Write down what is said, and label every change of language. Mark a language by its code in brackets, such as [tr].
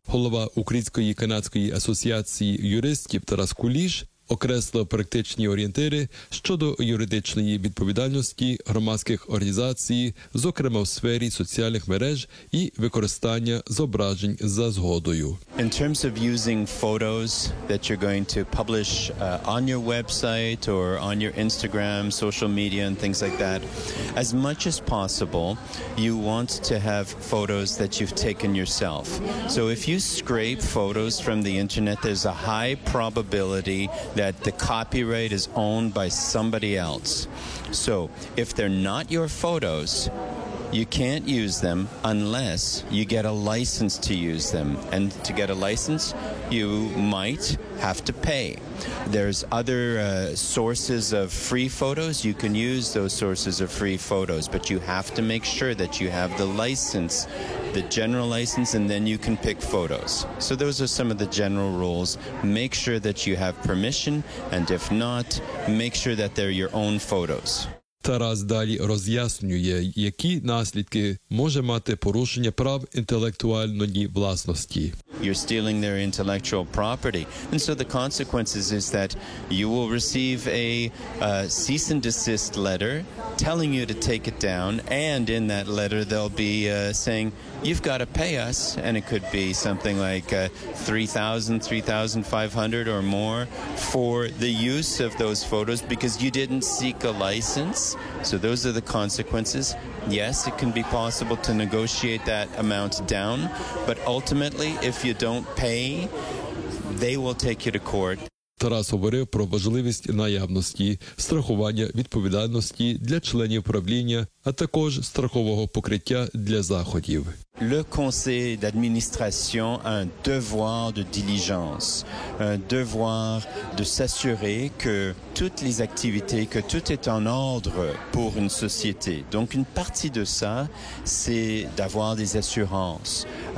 [uk] Голова Української канадської асоціації юристів Тарас Куліш окресла практичні орієнтири щодо юридичної відповідальності громадських організацій, зокрема в сфері соціальних мереж і використання зображень за згодою. [en] In terms of using photos that you're going to publish on your website or on your Instagram, social media and things like that, as much as possible, you want to have photos that you've taken yourself. So if you scrape photos from the internet, there's a high probability that the copyright is owned by somebody else. So, if they're not your photos, you can't use them unless you get a license to use them. And to get a license, you might have to pay. There's other sources of free photos. You can use those sources of free photos, but you have to make sure that you have the license, the general license, and then you can pick photos. So those are some of the general rules. Make sure that you have permission, and if not, make sure that they're your own photos. [uk] Тарас далі роз'яснює, які наслідки може мати порушення прав інтелектуальної власності. [en] You're stealing their intellectual property. And so the consequences is that you will receive a cease and desist letter telling you to take it down. And in that letter, they'll be saying, you've got to pay us. And it could be something like $3,500 or more for the use of those photos because you didn't seek a license. So those are the consequences. Yes, it can be possible to negotiate that amount down, but ultimately, if you don't pay, they will take you to court. [uk] Тарас говорив про важливість наявності страхування відповідальності для членів правління, а також страхового покриття для заходів. [fr] Le conseil d'administration a un devoir de diligence, un devoir de s'assurer que toutes les activités, que tout est en ordre pour une société. Donc une partie de ça, c'est d'avoir des assurances.